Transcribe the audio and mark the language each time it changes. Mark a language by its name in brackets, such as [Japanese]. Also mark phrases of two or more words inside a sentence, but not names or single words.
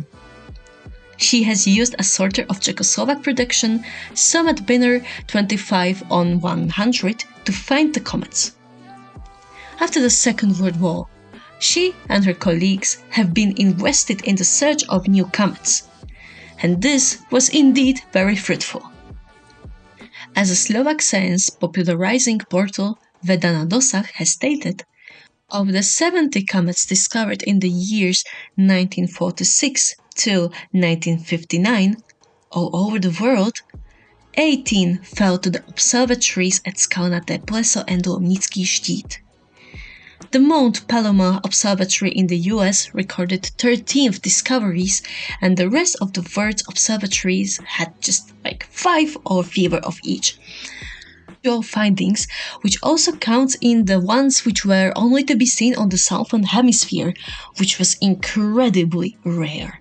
[English] She has used a sorter of Czechoslovak production Comet Binner 25/100 to find the comets. After the Second World War, she and her colleagues have been invested in the search of new comets, and this was indeed very fruitful. As a Slovak science popularizing portal Veda na dosah has stated, of the 70 comets discovered in the years 1946 till 1959 all over the world, 18 fell to the observatories at Skalnaté pleso and Lomnický štít. The Mount Palomar Observatory in the US recorded 13 discoveries, and the rest of the world's observatories had just like 5 or fewer of each. Your findings, which also counts in the ones which were only to be seen on the southern hemisphere, which was incredibly rare.